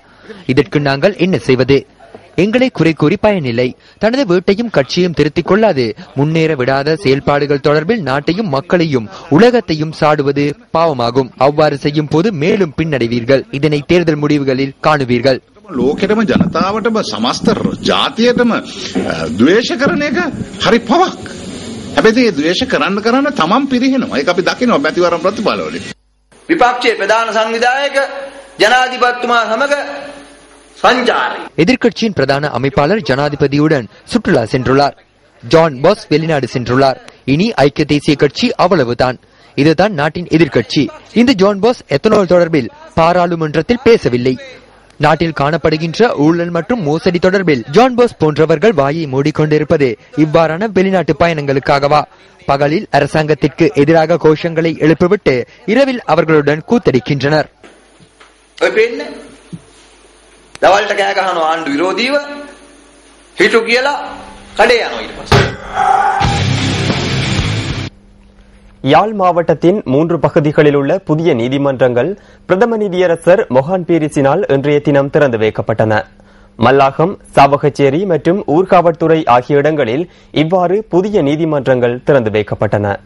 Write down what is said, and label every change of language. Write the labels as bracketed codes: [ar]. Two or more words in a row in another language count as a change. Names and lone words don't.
[ta] இதற்கு நாங்கள் என்ன செய்வது? எங்களை குறை கூறி பயனில்லை. தனது வீட்டையும் கட்சியும் திருத்திக் கொள்ளாது முன்னேற விடாத செயல்பாடுகள் தொடர்பில் நாட்டையும் மக்களையும் உலகத்தையும் சாடுவது பாவமாகும். அவ்வாறு செய்யும் போது மேலும் பின்னடைவீர்கள். இதனை தேர்தல் முடிவுகளில் காணுவீர்கள். [si] ලෝකෙටම ජනතාවටම සමස්ත ජාතියටම ද්වේෂ කරන එක හරි පවක්. හැබැයි ඒ ද්වේෂ කරන්න තමන් පිරිහෙනවා. ඒක අපි දකිනවා මැතිවරණ ප්‍රතිඵලවලින්. විපක්ෂයේ ප්‍රධාන සංවිධායක ජනාධිපතිතුමා සමග සංචාරය. [ta] எதிர்க்கட்சியின் பிரதான அமைப்பாளர் ஜனாதிபதியுடன் சுற்றுலா சென்றுள்ளார். ஜான் பாஸ் வெளிநாடு சென்றுள்ளார். இனி ஐக்கிய தேசிய கட்சி அவ்வளவுதான். இதுதான் நாட்டின் எதிர்க்கட்சி. இந்த ஜான் பாஸ் எத்தனால் தொடர்பில் பாராளுமன்றத்தில் பேசவில்லை. நாட்டில் காணப்படுகின்ற ஊழல் மற்றும் மோசடி தொடர்பில் ஜான் போஸ் போன்றவர்கள் வாயை மூடிக்கொண்டிருப்பது இவ்வாறான வெளிநாட்டு பயணங்களுக்காகவா? பகலில் அரசாங்கத்திற்கு எதிராக கோஷங்களை எழுப்பிவிட்டு இரவில் அவர்களுடன் கூத்தடிக்கின்றனர். [si] දවල්ට කෑ ගහනවා ආණ්ඩු විරෝධීව හිටු කියලා කඩේ යනවා ඊට පස්සේ. [ta] யாழ் மாவட்டத்தின் 3 பகுதிகளில் உள்ள புதிய நீதிமன்றங்கள் பிரதம நீதியரசர் மொஹான் பீரிஸினால் இன்றைய தினம் திறந்து வைக்கப்பட்டன. மல்லாகம், சாவகச்சேரி மற்றும் ஊர்காவற்துறை ஆகிய இடங்களில் இவ்வாறு புதிய நீதிமன்றங்கள் திறந்து வைக்கப்பட்டன.